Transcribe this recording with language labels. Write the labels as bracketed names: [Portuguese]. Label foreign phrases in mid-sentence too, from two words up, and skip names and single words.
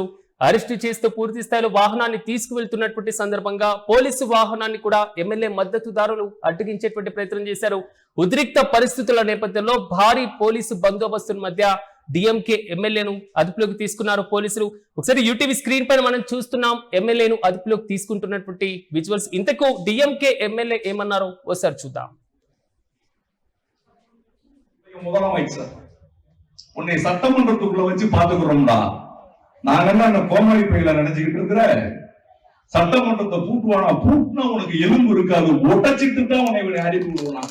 [Telugu] అరెస్టు చేస్తూ పూర్తి స్థాయిలో వాహనాన్ని తీసుకువెళ్తున్నటువంటి సందర్భంగా పోలీసు వాహనాన్ని కూడా ఎమ్మెల్యే మద్దతుదారులు అడ్డగించేటువంటి ప్రయత్నం చేశారు. ఉద్రిక్త పరిస్థితుల నేపథ్యంలో భారీ పోలీసు బందోబస్తు మధ్య డిఎంకే ఎమ్మెల్యేను అదుపులోకి తీసుకున్నారు పోలీసులు. ఒకసారి యూటీవీ స్క్రీన్ పైన మనం చూస్తున్నాం ఎమ్మెల్యేను అదుపులోకి తీసుకుంటున్నటువంటి విజువల్స్. ఇంతకు డిఎంకే ఎమ్మెల్యే ఏమన్నారో ఒకసారి చూద్దాం. [Tamil] முதலமைச்சர் உன்னை சட்டமன்றத்துக்குள்ள வச்சு பாத்துக்கிறோம்டா. நாங்க என்ன கோமாளி பையில நினைச்சுக்கிட்டு இருக்கிற சட்டமன்றத்தை பூட்டுவானா? பூட்டுனா உனக்கு எலும்பு இருக்காது, ஒட்டச்சிட்டு தான் உன்னை இப்படி அனுப்பி விடுவான்.